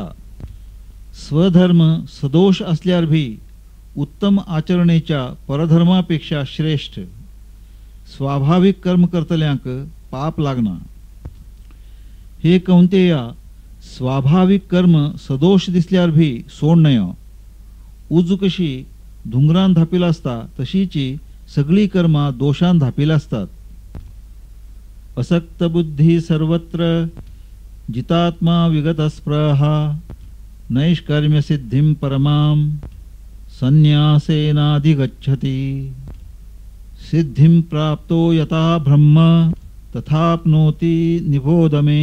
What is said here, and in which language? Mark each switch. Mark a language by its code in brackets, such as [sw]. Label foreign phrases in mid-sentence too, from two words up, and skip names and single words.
[kok] स्वधर्म सदोष असल्यार भी उत्तम आचरणेच्या परधर्मापेक्षा श्रेष्ठ. स्वाभाविक कर्म करतल्यांक पाप लागना. हे कौंतेया, स्वाभाविक कर्म सदोष दिसल्यार भी सोड नयो. उज कशी धुंगरान धापिल असता तशीची सगळी कर्मा दोषान धापिल असतात. [sa] असक्त बुद्धी सर्वत्र जितात्मा विगतस्पृहा नैष्कर्म्य सिद्धिं परमां संन्यासेनाधिगच्छति. सिद्धिं प्राप्तो यथा ब्रह्म तथाप्नोति निबोध मे.